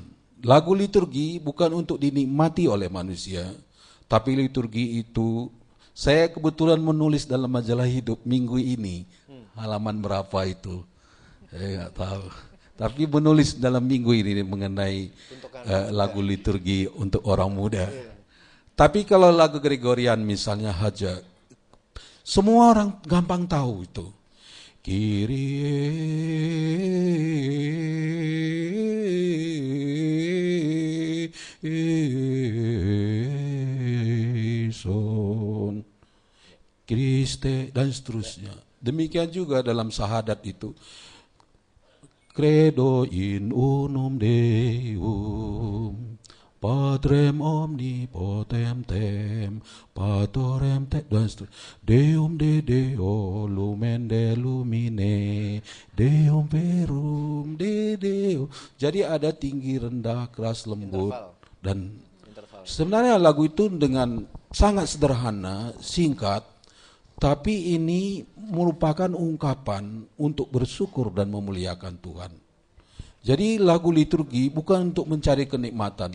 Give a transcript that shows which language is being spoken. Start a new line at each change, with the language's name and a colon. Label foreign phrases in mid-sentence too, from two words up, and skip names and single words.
Indonesian: Lagu liturgi bukan untuk dinikmati oleh manusia, tapi liturgi itu Saya kebetulan menulis dalam majalah Hidup minggu ini, halaman berapa itu, saya nggak tahu. Tapi menulis dalam minggu ini mengenai lagu liturgi untuk orang muda. Tapi kalau lagu Gregorian misalnya Haja, semua orang gampang tahu itu.
Greek: Kyrie eleison, Kriste,
Indonesian: dan seterusnya. Demikian juga dalam syahadat itu.
Latin: Credo in unum Deum, Patrem omnipotentem, Patorem
Indonesian: dan seterusnya.
Latin: Deum de Deo, lumen de lumine, Deum verum de Deo.
Indonesian: Jadi ada tinggi, rendah, keras, lembut. Dan sebenarnya lagu itu dengan sangat sederhana, singkat, tapi ini merupakan ungkapan untuk bersyukur dan memuliakan Tuhan. Jadi lagu liturgi bukan untuk mencari kenikmatan.